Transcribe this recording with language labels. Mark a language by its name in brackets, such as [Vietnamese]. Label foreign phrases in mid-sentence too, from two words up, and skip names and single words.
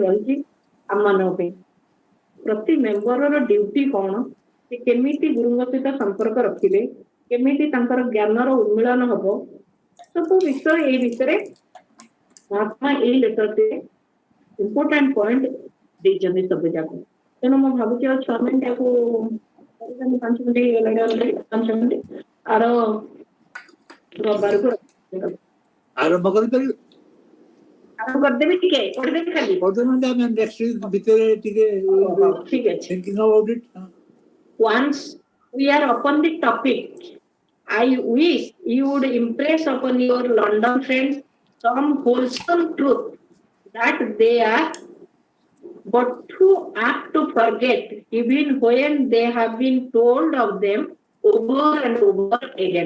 [Odia] ରହିଛି ଆମମାନଙ୍କ ପାଇଁ ପ୍ରତି ମେମ୍ବରର ଡ୍ୟୁଟି କ'ଣ ସେ କେମିତି ଗୁରୁଙ୍କ ସହିତ ସମ୍ପର୍କ ରଖିବେ କେମିତି ତାଙ୍କର ଜ୍ଞାନର ଉନ୍ମିଳନ ହବ ସବୁ ବିଷୟ ଏଇ ଭିତରେ ମହାତ୍ମା ଏଇ ଲେଟରରେ [English] important point [Odia] ଦେଇଛନ୍ତି ସବୁ ଯାକ ତେଣୁ ମୁଁ ଭାବୁଛି ଆଉ 6 ମିନିଟ ଆକୁ 5 ମିନିଟ ହେଇଗଲାଣି 5 ମିନିଟ ଆର ରବିବାରକୁ ଆରମ୍ଭ କରିପାରିବେ ଆରମ୍ଭ କରିଦେବି ଟିକେ ପଢିଦେବି ଖାଲି ପଢୁନାହାନ୍ତି ଆମେ [English] next week [Odia] ଭିତରେ ଟିକେ ଠିକ ଅଛି [English] thinking about it once we are upon the topic I wish you would impress upon your London friends some wholesome truth that they are but too apt to forget even when they have been told of them over and over again.